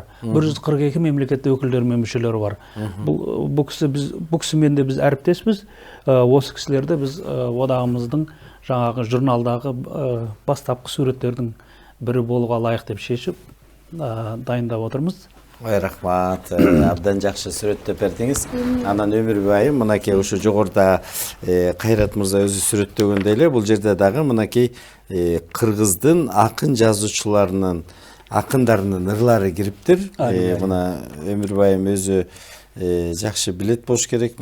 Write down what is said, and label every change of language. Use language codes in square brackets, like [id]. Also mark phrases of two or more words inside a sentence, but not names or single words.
[kk] 142 мемлекетте өкілдері мен мүшелері бар. Бұл кісімен де біз әріптеспіз. Осы кісілерді біз одағымыздың жаңағы журналдағы бастапқы суреттердің бірі болуға лайық деп шешіп дайындап отырмыз. [ky] Ой, рахмат. Абдан жақсы сүрөттөп бердиңиз. Анан Өмүрбай мынакей ушу жогоруда Кайрат мырза өзү сүрөттөгөндөй эле бул жерде дагы мынакей кыргыздын акын жазуучуларынын акындарынын ырлары кириптир. Мына Өмүрбайым өзү жакшы билет болуш керек.